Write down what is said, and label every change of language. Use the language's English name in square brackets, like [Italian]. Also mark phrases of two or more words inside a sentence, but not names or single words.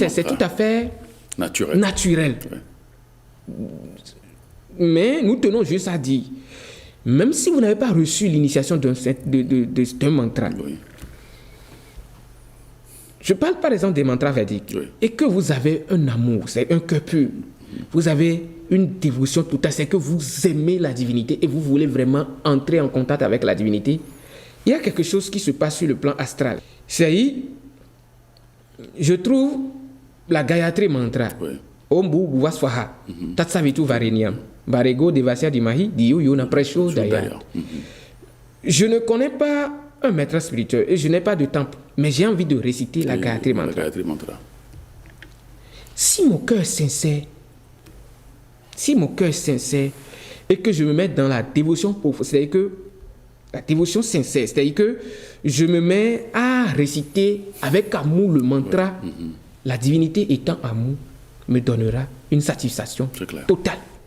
[French] C'est tout à fait naturel. Mais nous tenons juste à dire, même si vous n'avez pas reçu l'initiation d'un mantra, je parle par exemple des mantras védiques, et que vous avez un amour, c'est un cœur pur, vous avez une dévotion totale, c'est que vous aimez la divinité et vous voulez vraiment entrer en contact avec la divinité, il y a quelque chose qui se passe sur le plan astral. C'est, je trouve la Gayatri Mantra. Oui. [Sanskrit] Om Bu Bhuva Swaha. Tatsavitu Vareniam. Barego Devasya Dimahi. Diyo Yona Presho Daya. [French] Je ne connais pas un maître spirituel et je n'ai pas de temple, mais j'ai envie de réciter la Gayatri Mantra. Si mon cœur est sincère, et que je me mets dans la dévotion profonde, c'est-à-dire que la dévotion sincère, c'est-à-dire que je me mets à réciter avec amour le mantra, la divinité étant amour, me donnera une satisfaction totale.